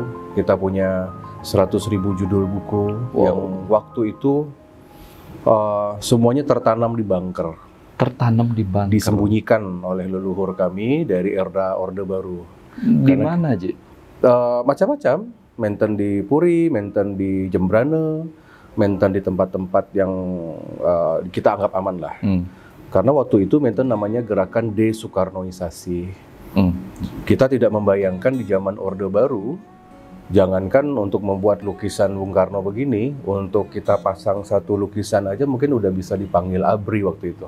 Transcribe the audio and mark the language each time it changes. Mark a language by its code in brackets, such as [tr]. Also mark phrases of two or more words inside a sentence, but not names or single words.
[id] Kita punya 100.000 judul buku yang waktu itu semuanya tertanam di bunker. Tertanam di bunker. Disembunyikan oleh leluhur kami dari era Orde Baru. Di mana, Ji? Macam-macam. Menten di Puri, menten di Jembrane, menten di tempat-tempat yang kita anggap aman lah. Karena waktu itu menten namanya gerakan desoekarnoisasi. Kita tidak membayangkan di zaman Orde Baru, jangankan untuk membuat lukisan Bung Karno begini, untuk kita pasang satu lukisan aja mungkin udah bisa dipanggil ABRI waktu itu.